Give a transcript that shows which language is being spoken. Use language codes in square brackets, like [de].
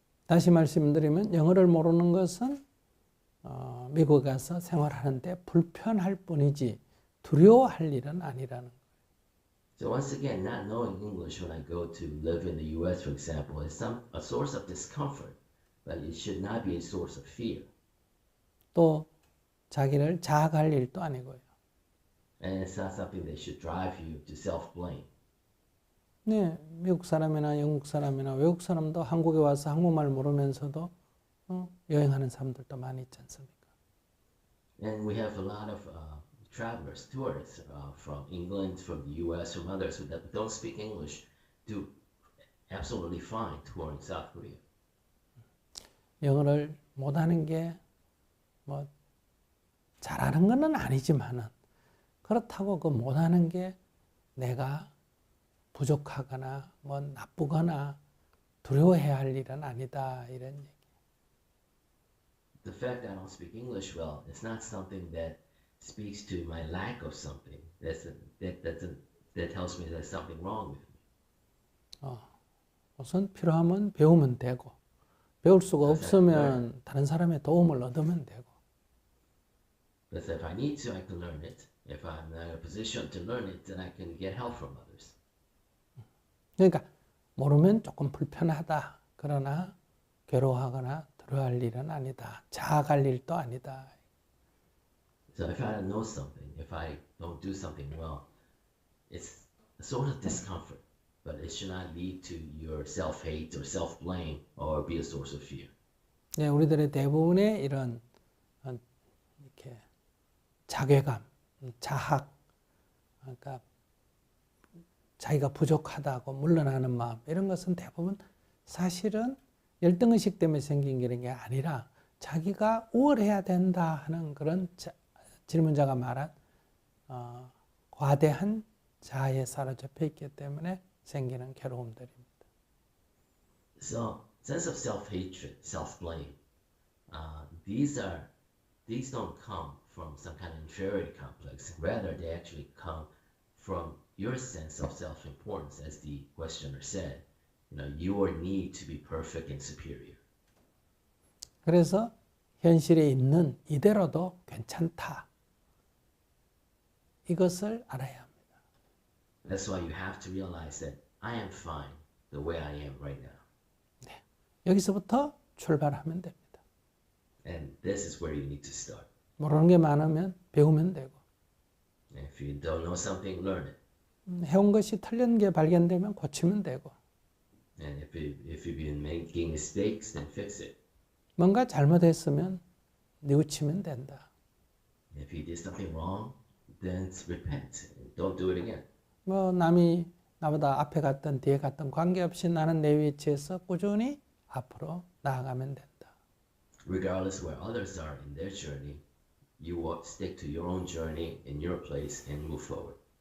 [ko] 다시 말씀드리면 영어를 모르는 것은 미국 가서 생활하는데 불편할 뿐이지 두려워할 일은 아니라는 거예요. [en] So once again, not knowing English when I go to live in the U.S., for example, is a source of discomfort, but it should not be a source of fear. [ko] 또 자기를 자학할 일도 아니고요. [en] And it's not something that should drive you to self-blame. [ko] 네, 미국 사람이나 영국 사람이나 외국 사람도 한국에 와서 한국말 모르면서도 여행하는 사람들도 많이 있지 않습니까? [en] And we have a lot of travelers, tourists from England, from the U.S., from others that don't speak English do absolutely fine touring South Korea. [ko] 영어를 못하는 게 뭐 잘하는 건 아니지만은 그렇다고 그 못하는 게 내가 부족하거나 뭐 나쁘거나 두려워해야 할 일은 아니다 이런 얘기. [en] The fact that I don't speak English well is not something that speaks to my lack of something. That tells me there's something wrong with me. [ko] 우선 필요하면 배우면 되고 배울 수가 없으면 다른 사람의 도움을 얻으면 되고. [en] But if I need to, I can learn it. If I'm not in a position to learn it, then I can get help from others. [ko] 그러니까 모르면 조금 불편하다. 그러나 괴로워하거나 두려워할 일은 아니다. 자학할 일도 아니다. [en] So if I don't know something, if I don't do something well, it's a sort of discomfort, but it should not lead to your self-hate or self-blame or be a source of fear. [ko] 네, 우리들의 대부분의 이런 이렇게 자괴감, 자학, 그러니까 자기가 부족하다고 물러나는 마음 이런 것은 대부분 사실은 열등의식 때문에 생긴 게 아니라 자기가 우월해야 된다 하는 그런 질문자가 말한 과대한 자아에 사로잡혀 있기 때문에 생기는 괴로움들입니다. [en] So, sense of self-hatred, self-blame, these don't come from some kind of inferiority complex. Rather, they actually come from your sense of self-importance, as the questioner said. Your need to be perfect and superior. [ko] 그래서 현실에 있는 이대로도 괜찮다. 이것을 알아야 합니다. [en] That's why you have to realize that I am fine the way I am right now. [ko] 네, 여기서부터 출발하면 됩니다. [en] And this is where you need to start. [ko] 모르는 게 많으면 배우면 되고 [en] And if you don't know something, learn it. [ko] 해온 것이 틀린 게 발견되면 고치면 되고 [en] And if you've been making mistakes, then fix it. [ko] 뭔가 잘못했으면 뉘우치면 된다. [en] And if you did something wrong, then repent. Don't do it again. [ko] 뭐 남이 나보다 앞에 갔든 뒤에 갔든 관계없이 나는 내 위치에서 꾸준히 앞으로 나아가면 된다. [en] Regardless where others are in their journey, you stick to your own journey in your place and move forward.